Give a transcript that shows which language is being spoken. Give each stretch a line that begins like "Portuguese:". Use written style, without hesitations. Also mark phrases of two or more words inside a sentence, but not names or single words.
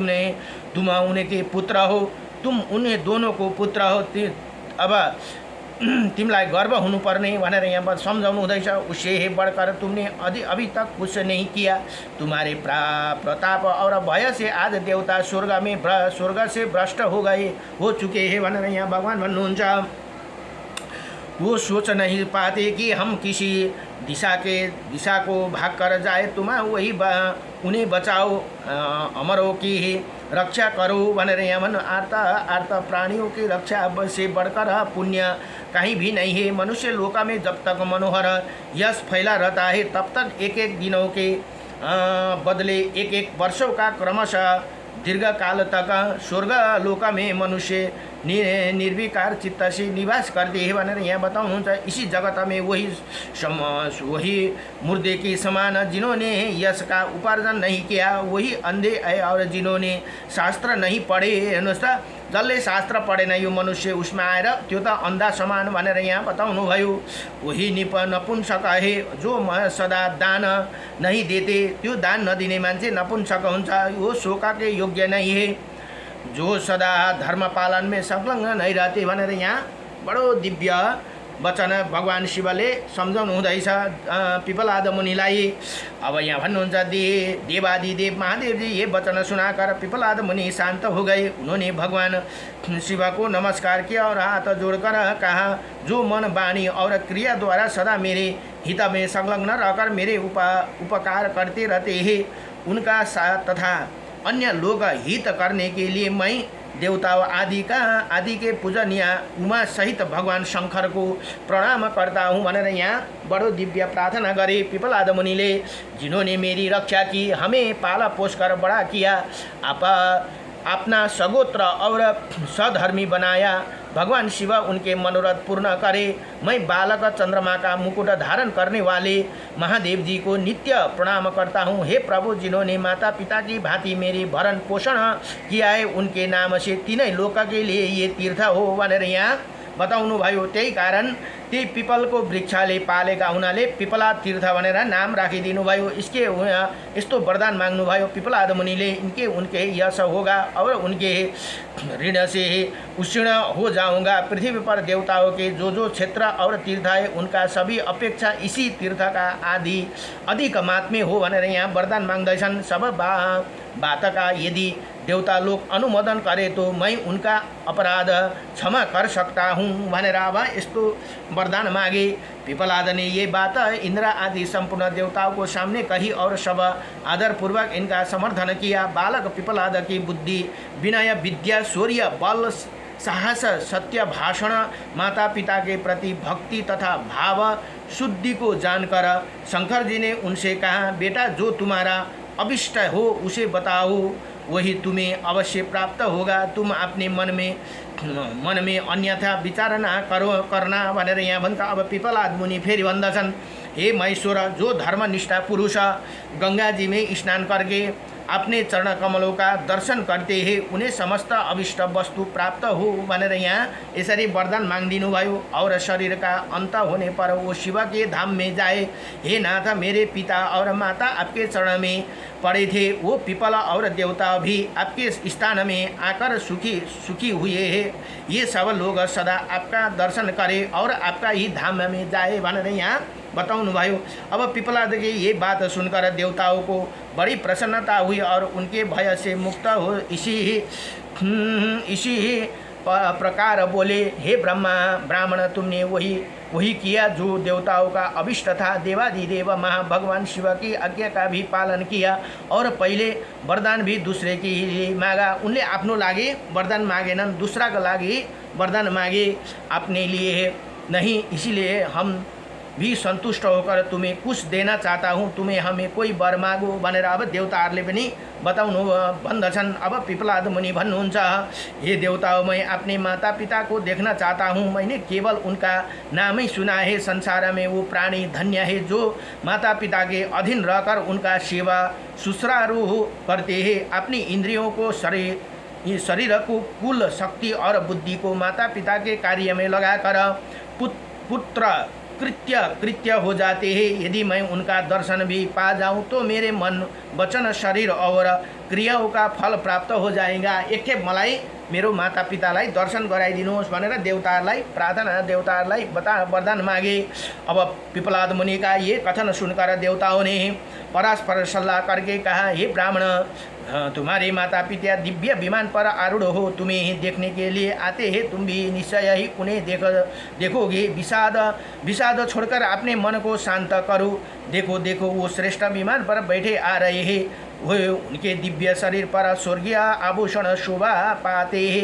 Hindi: तुम उनके पुत्र हो, तुम उन्हें दोनों को पुत्र हो।
Nepali: अब तिमीलाई गर्व हुनुपर्ने भनेर यहाँ सम्झाउनु हुँदैछ।
Hindi: उसे हे बढकर तुमने अभी तक कुछ नहीं किया, तुम्हारे प्रताप और भय से आज देवता स्वर्ग से भ्रष्ट हो चुके हैं
Nepali: भनेर यहाँ भगवान भन्नुहुन्छ।
Hindi: वो सोच नहीं पाते कि हम किसी दिशा को भाग कर जाए, तुम्हें वही उन्हें बचाओ, अमरों की रक्षा करो
Nepali: भनेर यहाँ भन्नु।
Hindi: आर्त प्राणियों की रक्षा से बढ़कर पुण्य कहीं भी नहीं है। मनुष्य लोक में जब तक मनोहर यश फैला रहता है, तब तक एक एक दिनों के बदले एक एक वर्षों का क्रमशः दीर्घ काल तक स्वर्ग लोक में मनुष्य निर्विकार चित्त से निवास करते हैं
Nepali: भनेर यहाँ बताउनुहुन्छ।
Hindi: इसी जगत में वही मुर्दे के समान जिन्होंने यश का उपार्जन नहीं किया, वही अंधे है और जिन्होंने शास्त्र नहीं पढे।
Nepali: हेर्नुहोस् त, जसले शास्त्र पढेन यो मनुष्य उसमा आएर त्यो त अन्धा समान भनेर यहाँ बताउनु भयो।
Hindi: वही नपुंसक है जो सदा दान नहीं देते,
Nepali: त्यो दान नदिने मान्छे नपुंसक हुन्छ, यो
Hindi: शोका के योग्य नहीं है। जो सदा धर्म पालन में संलग्न नहीं रहते
Nepali: भनेर यहाँ बडो दिव्य वचन भगवान शिवले सम्झाउनु हुँदैछ पिपलाद मुनिलाई। अब यहाँ भन्नुहुन्छ
Hindi: देवादिदेव महादेव जी ये वचन सुनाकर पिपलाद मुनि शांत हो गए। उन्होंने भगवान शिव को नमस्कार किया और हाथ जोड़कर कहा, जो मन वाणी और क्रिया द्वारा सदा मेरे हित में संलग्न रहकर मेरे उपकार करते रहते हैं, उनका तथा अन्य लोग हित करने के लिए मैं देवताओं आदि के पूजनीय उमा सहित भगवान शंकर को प्रणाम करता हूँ
Nepali: भनेर यहाँ बडो दिव्य प्रार्थना गरे पिपलाद मुनिले।
Hindi: जिन्होंने मेरी रक्षा की, हमें पाला पोष कर बड़ा किया, अपना सगोत्र और सधर्मी बनाया, भगवान शिव उनके मनोरथ पूर्ण करे। मैं बालक चंद्रमा का मुकुट धारण करने वाले महादेव जी को नित्य प्रणाम करता हूँ। हे प्रभु, जिन्होंने माता पिता की भांति मेरी भरण पोषण किया है, उनके नाम से तीनै लोक के लिए ये तीर्थ हो
Nepali: भनेर यहाँ बताउनु भयो। त्यही कारण त्यही पिपलको वृक्षले पालेका हुनाले पिपला तीर्थ भनेर नाम राखिदिनु भयो। इसके यस्तो वरदान माग्नु भयो पिपलाद मुनिले,
Hindi: इनके उनके यश होगा और उनके ऋण से उष्ण हो जाऊंगा। पृथ्वी पर देवताओं के जो क्षेत्र और तीर्थ है, उनका सभी अपेक्षा इसी तीर्थ का अधिक महात्म्य हो
Nepali: भनेर यहाँ वरदान माग्दैछन्।
Hindi: सब बात का यदि देवता लोग अनुमोदन करे तो मैं उनका अपराध क्षमा कर सकता हूँ
Nepali: भनेर अब यस्तो वरदान मागे।
Hindi: पिपलाद ने ये बात इंद्र आदि संपूर्ण देवताओं को सामने कही और सब आदरपूर्वक इनका समर्थन किया। बालक पिपलाद की बुद्धि, विनय, विद्या, शौर्य, बल, साहस, सत्य भाषण, माता पिता के प्रति भक्ति तथा भाव शुद्धि को जानकर शंकर जी ने उनसे कहा, बेटा जो तुम्हारा अभिष्ट हो उसे बताओ, वही तुम्हें अवश्य प्राप्त होगा। तुम अपने मन में अन्यथा विचार न करना
Nepali: भनेर यहाँ भन्छ। अब पिपलाद मुनि फेरि भन्दछन्,
Hindi: हे महेश्वर, जो धर्मनिष्ठा पुरुष गंगा जी में स्नान करके अपने चरण कमलों का दर्शन करते हैं, उन्हें समस्त अभिष्ट वस्तु प्राप्त हो
Nepali: भनेर यहाँ यसरी वरदान मांगिदिनु भयो।
Hindi: और शरीर का अंत होने पर वो शिव के धाम में जाए। हे नाथ, मेरे पिता और माता आपके चरण में पड़े थे, वो पिपला और देवता भी आपके स्थान में आकर सुखी हुए हैं। ये सब लोग सदा आपका दर्शन करें और आपका ही धाम में जाए
Nepali: भनेर यहाँ बताउनु भयो।
Hindi: अब पिपलाद की ये बात सुनकर देवताओं को बड़ी प्रसन्नता हुई और उनके भय से मुक्त हो इसी प्रकार बोले, हे ब्राह्मण, तुमने वही किया जो देवताओं का अभिष्ट था। देवादिदेव भगवान शिव की आज्ञा का भी पालन किया और पहले वरदान भी दूसरे के लिए मांगा।
Nepali: उनले आफ्नो लागि वरदान मागेनन्, दूसरा का लागि वरदान मागे,
Hindi: अपने लिए नहीं। इसीलिए हम भी संतुष्ट होकर तुम्हें कुछ देना चाहता हूँ, तुम्हें हमें कोई वर मागो
Nepali: भनेर अब देवताहरूले पनि बताउनु भन्दछन्। अब पिपलाद मुनि भन्नुहुन्छ,
Hindi: हे देवताओं, मैं अपने माता पिता को देखना चाहता हूँ। मैंने केवल उनका नाम ही सुना है। संसार में वो प्राणी धन्य है जो माता पिता के अधीन रहकर उनका सेवा सुश्रारू करते हैं। अपनी इंद्रियों को शरीर को कुल शक्ति और बुद्धि को माता पिता के कार्य में लगाकर पुत्र कृत्य हो जाते हैं। यदि मैं उनका दर्शन भी पा जाऊं तो मेरे मन, वचन, शरीर और क्रियाओं का फल प्राप्त हो जाएगा।
Nepali: एकखेप मलाई मेरो मातापितालाई दर्शन गराइदिनुहोस् भनेर देवताहरूलाई प्रार्थना देवताहरूलाई वरदान मागे।
Hindi: अब पिपलाद मुनि का ये कथन सुनकर देवताओं ने परस्पर सल्लाह करके कहा, हे ब्राह्मण, तुम्हारे माता पिता दिव्य विमान पर आरूढ़ हो, तुम्हें देखने के लिए आते हैं, तुम भी निश्चय ही उन्हें देखोगे। विषाद छोड़कर अपने मन को शांत करो। देखो देखो, वो श्रेष्ठ विमान पर बैठे आ रहे हैं, वो उनके दिव्य शरीर पर स्वर्गीय आभूषण शोभा पाते हैं।